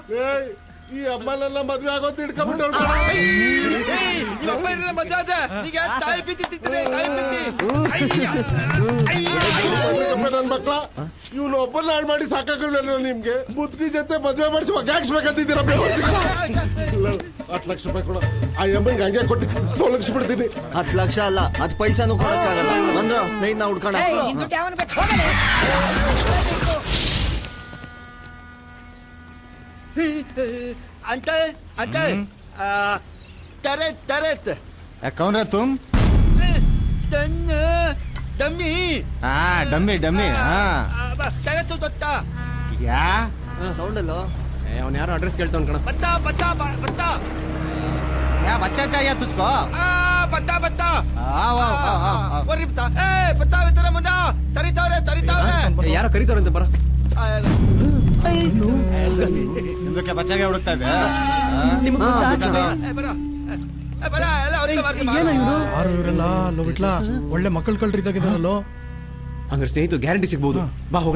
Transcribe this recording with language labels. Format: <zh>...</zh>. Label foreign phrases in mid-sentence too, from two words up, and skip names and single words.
<kn>ಈ ಅಮ್ಮನೆಲ್ಲ ಮದ್ವೆ ಆಗೋದು ಹಿಡ್ಕೊಂಡ್ಬಿಟ್ಟು ನನ್ ಮಕ್ಳ ಇವ್ನು ಒಬ್ಬನ ಹಾಳು ಮಾಡಿ ಸಾಕಾಗಲ್ಲ. ನಿಮ್ಗೆ ಬುದ್ಧಿ ಜೊತೆ ಮದ್ವೆ ಮಾಡಿಸಿ ಮಗಾಕ್ಸ್ಬೇಕಂತಿದ್ದೀರ. 10 ಲಕ್ಷ ರೂಪಾಯಿ ಕೊಡ. ಆ ಅಮ್ಮನ್ಗೆ ಹಂಗೆ ಕೊಟ್ಟು ತೊಲಗಿಸ್ಬಿಡ್ತೀನಿ. 10 ಲಕ್ಷ ಅಲ್ಲ, 10 ಪೈಸಾನು ಕೊಡಕ್ಕಾಗಲ್ಲ. ಬಂದ್ರ ಸ್ನೇಹಿತನ ಹುಡ್ಕೋಣ.</kn> <hi>अंकल तरत कौन रहा तुम? डम्मी. हाँ डम्मी. क्या</hi> <kn>ಸೌಂಡ್ ಅಲ್ಲ? ಅವನು ಯಾರೋ ಅಡ್ರೆಸ್ ಕೇಳ್ತಾವ್ ಕಣ.</kn> <hi>बता क्या बच्चा चाहिए तुझको? बता आओ बता मुन्ना तरीताವ್ರೆ</hi> <kn>ಯಾರೋ ಕರೀತಾವ್ರಂತೆ ಬರ. ನಿಮ್ದಕ್ಕೆ ಬಚ್ಚಾಗೆ ಹುಡುಕ್ತಾ ಇದೆ. ಯಾರು ಇವರೆಲ್ಲ? ಬಿಟ್ಲಾ ಒಳ್ಳೆ ಮಕ್ಕಳು ಕಳ್ರಿದ್ದಾಗಿದ್ದಾರಲ್ಲೋ. ಹಂಗಾರೆ ಸ್ನೇಹಿತ ಗ್ಯಾರಂಟಿ ಸಿಗ್ಬೋದು. ಬಾ ಹೋಗೋಣ.</kn>